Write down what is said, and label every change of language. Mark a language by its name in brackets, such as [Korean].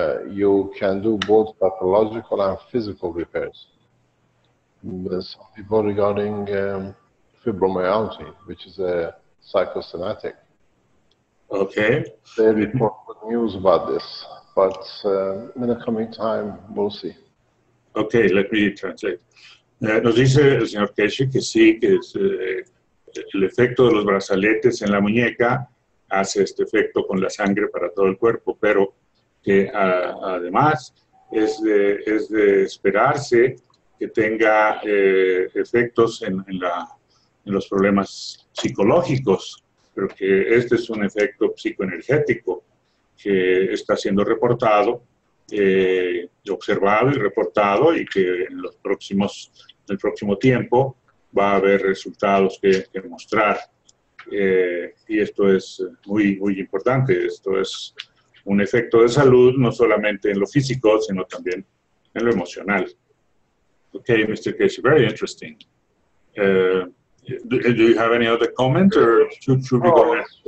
[English] You can do both pathological and physical repairs. There's some people regarding fibromyalgia, which is a psychosomatic. Okay. They report good news about this, but in the coming time, we'll see. Okay, let me translate. [Spanish] Nos dice el señor Keshe que sí, que es, el efecto de los brazaletes en la muñeca hace este efecto con la sangre para todo el cuerpo, pero que además es de esperarse que tenga efectos en los problemas psicológicos, pero que este es un efecto psicoenergético que está siendo reportado, observado y reportado, y que en el próximo tiempo va a haber resultados que mostrar. Y esto es muy, muy importante. Esto es un efecto de salud, no solamente en lo físico, sino también en lo emocional. [English] Okay, Mr. Keshe, very interesting. Do you have any other comment, or should we go ahead?